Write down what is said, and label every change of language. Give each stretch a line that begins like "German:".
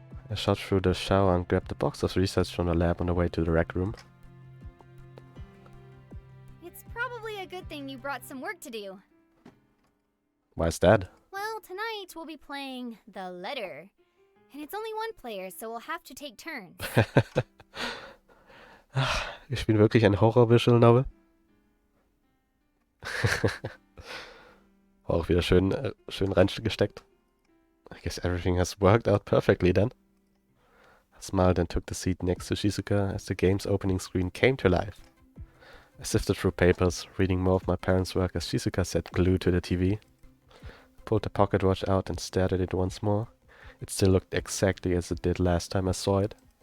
English: I shot through the shower and grabbed the box of research from the lab on the way to the rec room. It's probably a good thing you brought some work to do. Why's that? Well, tonight we'll be playing The Letter. And it's only one player, so we'll have to take turns.
German: Wir spielen wirklich ein Horror-Visual Novel. Auch wieder schön reingesteckt.
English: I guess everything has worked out perfectly then. I smiled and took the seat next to Shizuka as the game's opening screen came to life. I sifted through papers, reading more of my parents' work as Shizuka sat glued to the TV. I pulled the pocket watch out and stared at it once more. It still looked exactly as it did last time I saw it.